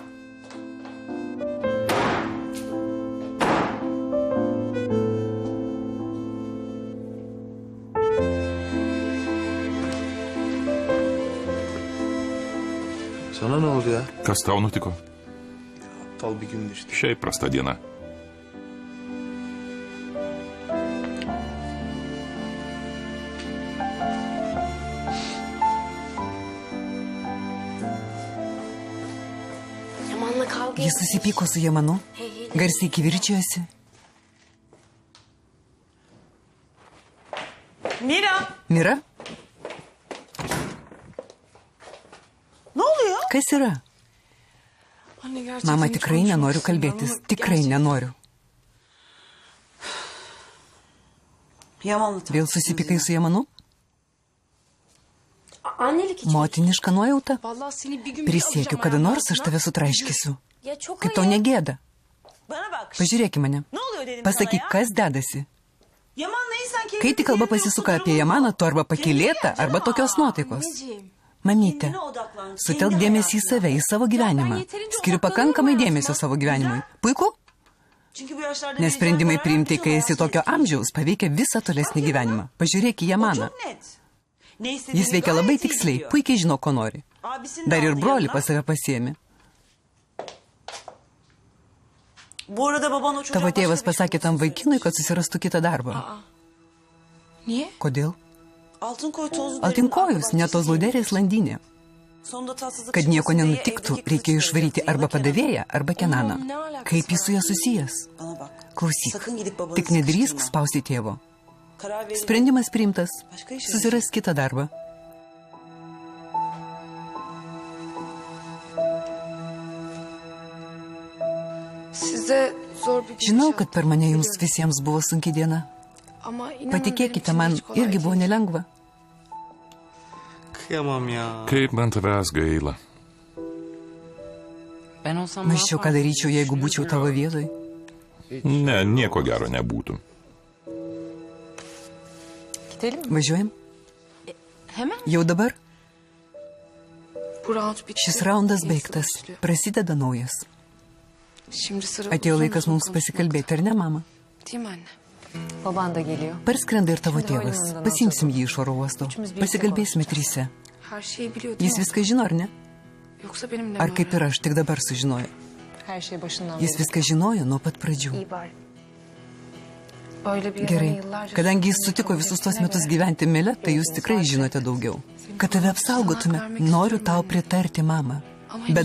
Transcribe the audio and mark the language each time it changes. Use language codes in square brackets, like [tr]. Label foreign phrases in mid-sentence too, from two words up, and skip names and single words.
[tr] Sana ne oldu ya? [lt] Kas tau nutiko? [tr] Aptal bir gündü işte. [lt] Šiaip prasta diena. [tr] Yaman'la kavga [lt] Jis susipyko su Jamanu. Garsiai kivirčijosi. [tr] Mira, Mira, ne oluyor? [lt] kas yra? Mama, tikrai nenoriu kalbėtis. Tikrai nenoriu. [tr] Yaman'la [lt] Vėl susipykai su Jamanu? [tr] Annelik için. [lt] Motiniška nuojauta? [tr] Vallahi seni bir gün [lt] Prisiekiu, kada nors aš tave sutraiškysiu. [tr] Ya çok [lt] Kaip tau negėda? [tr] Bana bak. [lt] Pažiūrėk į mane. [tr] Ne oluyor dedim [lt] Pasakyk, [tr] sana ya? [lt] kas dedasi. [tr] Yaman'la insan kendini [lt] Kai tik kalba pasisuka apie Jamaną, tu arba pakylėta, arba tokios nuotaikos. [tr] Anneciğim. [lt] Mamytė, [tr] Kendine odaklan. [lt] sutelk dėmesį į save, į savo gyvenimą. Skiriu pakankamai dėmesio savo gyvenimui. Puiku? [tr] Çünkü bu yaşlarda [lt] Nes [tr] bir [lt] sprendimai [tr] karar [lt] priimti, [tr] vermek [lt] kai esi [tr] zor [lt] tokio [tr] hayatım. [lt] amžiaus, paveikia visą tolesnį gyvenimą. Pažiūrėk į [tr] O [lt] Jamaną. [tr] çok net. Ne istediğini [lt] Jis veikia labai [tr] gayet iyi [lt] tiksliai, [tr] biliyor. [lt] puikiai žino, ko nori. [tr] Abisini de [lt] Dar ir [tr] aldı [lt] brolį [tr] yanına. [lt] pas save pasiemi. [tr] Bu arada baban o çocuğa [lt] Tavo tėvas [tr] başka bir şey [lt] pasakė tam vaikinui, kad susirastų kitą darbą. [tr] Niye? [lt] Kodėl? [tr] Altın koy tozlu [lt] Altinkojus, ne tos lauderės landinė. [tr] Sonunda tatsızlık [lt] Kad nieko [tr] çıkmasın diye [lt] nenutiktų, [tr] evdeki [lt] reikėjo [tr] kızı [lt] išvaryti [tr] çıkardı. [lt] arba padavėją, arba Kenaną. [tr] Ne alakası [lt] Kaip jis su ja susijęs? [tr] Bana bak. [lt] Klausyk, [tr] Sakın gidip babanı [lt] tik nedrįsk [tr] sıkıştırma. [lt] spausti tėvo. [tr] Karar verin. [lt] Sprendimas priimtas. [tr] Başka iş [lt] Susiras kitą darbą. [tr] Size zor bir gün [lt] Žinau, kad per mane jums visiems buvo sunki diena. [tr] Ama inanın [lt] Patikėkite [tr] benim [lt] man, [tr] için hiç kolay [lt] irgi buvo [tr] değil. [lt] nelengva. [tr] Kıyamam ya. [lt] Kaip man tavęs gaila. [tr] Ben olsam ne [lt] Mąsčiau, ką [tr] yapardım? [lt] daryčiau, jeigu būčiau tavo vietoj. Ne, nieko gero nebūtų. [tr] Gidelim mi? [lt] Važiuojam? [tr] Hemen. [lt] Jau dabar? [tr] Bu round bitti. [lt] Šis raundas [tr] Yenisi [lt] baigtas. [tr] başlıyor. [lt] Prasideda naujas. [tr] Şimdi sıra [lt] Atėjo [tr] uzun [lt] laikas [tr] uzun [lt] mums [tr] konuşmak. [lt] pasikalbėti, ar ne, mama? [tr] Değil mi anne? Baban da geliyor. [lt] Parskrenda ir tavo [tr] Şimdi [lt] tėvas. [tr] havalimanından [lt] Pasimsim [tr] alacağız. [lt] jį iš oro uosto. [tr] Üçümüz birlikte [lt] Pasikalbėsime [tr] konuşacağız. [lt] tryse. [tr] Her şeyi biliyor değil [lt] Jis [tr] mi? [lt] viską žino, ar ne? [tr] Yoksa benimle [lt] Ar [tr] mi [lt] kaip ir aš, tik dabar sužinojo. [tr] Her şey başından [lt] Jis [tr] beri. [lt] viską žinojo nuo pat pradžių. [tr] İyi bari. Böyle bir [lt] Gerai, [tr] yalanı yıllarca [lt] kadangi jis [tr] sürdürmeyi [lt] sutiko [tr] kabul [lt] visus tos [tr] ettiğine [lt] metus [tr] göre- [lt] gyventi Mile, tai jūs tikrai žinote daugiau. Kad tave apsaugotume, noriu tau pritarti, mama. [tr] Ama [lt] Bet